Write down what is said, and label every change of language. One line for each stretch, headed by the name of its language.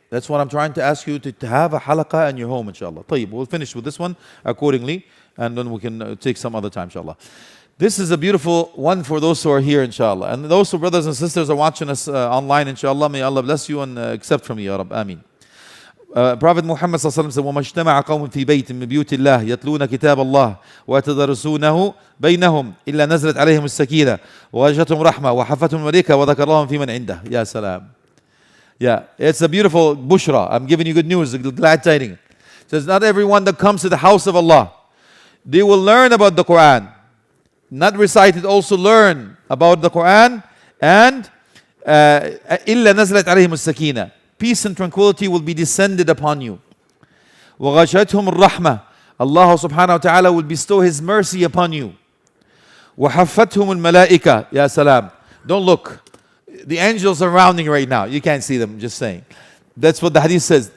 English: That's what I'm trying to ask you, to have a halaqah in your home, inshallah. طيب, we'll finish with this one accordingly, and then we can take some other time, inshallah. This is a beautiful one for those who are here, inshallah. And those who, brothers and sisters, are watching us online, inshallah, may Allah bless you and accept from you, Ya Rabb. Ameen. Prophet Muhammad
Arabic: صلى الله عليه وسلم
English: said,
Arabic: وَمَا اجْتَمَعَ قَوْمٌ فِي بَيْتٍ مِّن بُيُوتِ اللَّهِ يَتْلُونَ كِتَابَ اللَّهِ وَيَتَدَارَسُونَهُ بَيْنَهُمْ إِلَّا نَزَلَتْ عَلَيْهِمُ السَّكِينَةُ وَغَشِيَتْهُمُ الرَّحْمَةُ وَحَفَّتْهُمُ الْمَلَائِكَةُ وَذَكَرَ اللَّهُ فِي مَنْ عِندَهُ. Ya salam.
English: Yeah, it's a beautiful bushra. I'm giving you good news, glad tidings. It says, not everyone that comes to the house of Allah, they will learn about the Quran. Not recite it, also learn about the Quran.
Arabic: And إِلَّا نَزَلَتْ عَلَيْهِمُ السَّكِينَةُ.
English: Peace and tranquility will be descended upon you.
Arabic: وَغَشَتْهُمُ الرَّحْمَةُ.
English: Allah subhanahu wa ta'ala will bestow His mercy upon you.
Arabic: وَحَفَّتْهُمُ الْمَلَائِكَةُ. Ya salam.
English: Don't look. The angels are surrounding you right now. You can't see them, just saying. That's what the hadith says.